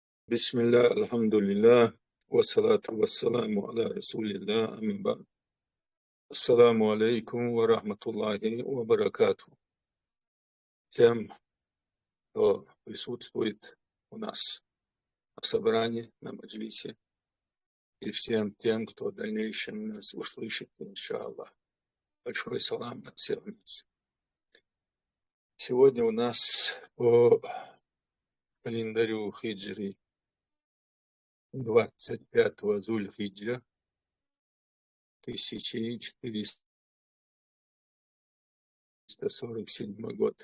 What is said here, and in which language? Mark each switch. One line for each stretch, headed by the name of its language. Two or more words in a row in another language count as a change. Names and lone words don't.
Arabic: بسم الله، الحمد لله، والصلاة والسلام على رسول الله، أما بعد. السلام عليكم ورحمة الله وبركاته.
Russian: Тем, кто присутствует у нас на собрании, на маджлисе, и всем тем, кто в дальнейшем нас услышит, иншаллах. Большой салам от всех нас. Сегодня у нас по календарю хиджри 25-го Зуль-Хиджа, 1447 год.